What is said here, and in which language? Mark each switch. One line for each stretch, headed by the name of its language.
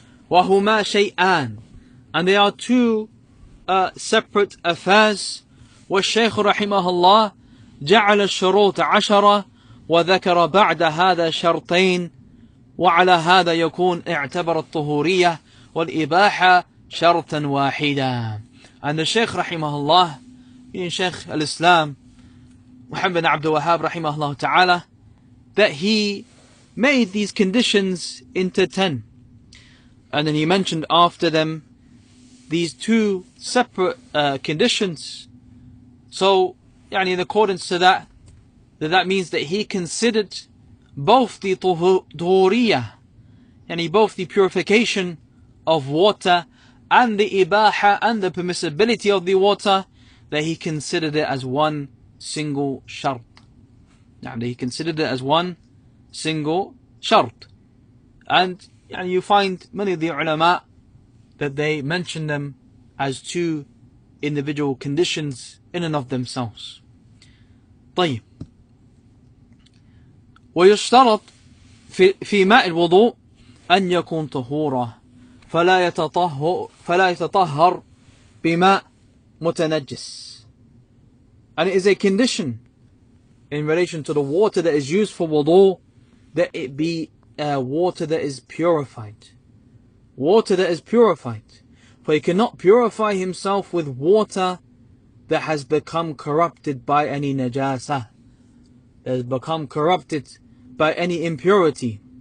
Arabic: وهما شيئان,
English: and they are two separate affairs.
Arabic: والشيخ رحمه الله جعل الشروط 10 وذكر بعد هذا شرطين، وعلى هذا يكون اعتبر الطهورية والإباحة شرطا واحدا.
English: And the Shaykh rahimahullah, being Shaykh al-Islam Muhammad bin Abdul Wahhab rahimahullah ta'ala, that he made these conditions into 10. And then he mentioned after them these two separate conditions. So, in accordance to that means that he considered both the tuhuriyah, both the purification of water and the ibaha and the permissibility of the water, that he considered it as one single shart. He considered it as one single shart. And you find many of the ulama that they mention them as two individual conditions in and of themselves.
Arabic: طيب. ويشترط في ماء الوضوء أن يكون طهورا فلا يتطهر بماء متنجس.
English: And it is a condition in relation to the water that is used for wudu that it be water that is purified. Water that is purified. For he cannot purify himself with water that has become corrupted by any najasa, that has become corrupted by any impurity.